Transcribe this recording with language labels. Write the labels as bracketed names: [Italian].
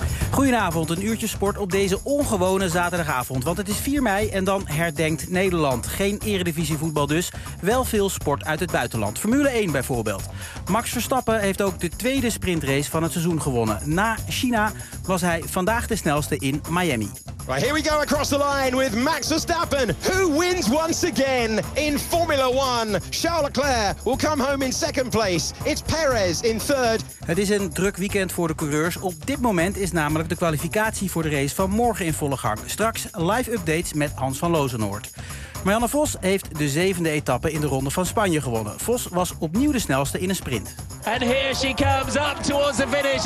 [Dutch] Goedenavond, een uurtje sport op deze ongewone zaterdagavond. Want het is 4 mei en dan herdenkt Nederland. Geen eredivisie voetbal dus, wel veel sport uit het buitenland. Formule 1 bijvoorbeeld. Max Verstappen heeft ook de tweede sprintrace van het seizoen gewonnen. Na China was hij vandaag de snelste in Miami. [English] Right, here we go across the line with Max Verstappen. Who wins once again in Formula 1? Charles Leclerc will come home in second place. It's Perez in third. [Dutch] Het is een druk weekend voor de coureurs. Op dit moment is namelijk de kwalificatie voor de race van morgen in volle gang. Straks live updates met Hans van Lozenoort. Marianne Vos heeft de 7e etappe in de Ronde van Spanje gewonnen. Vos was opnieuw de snelste in een sprint. [English] And here she comes up towards the finish.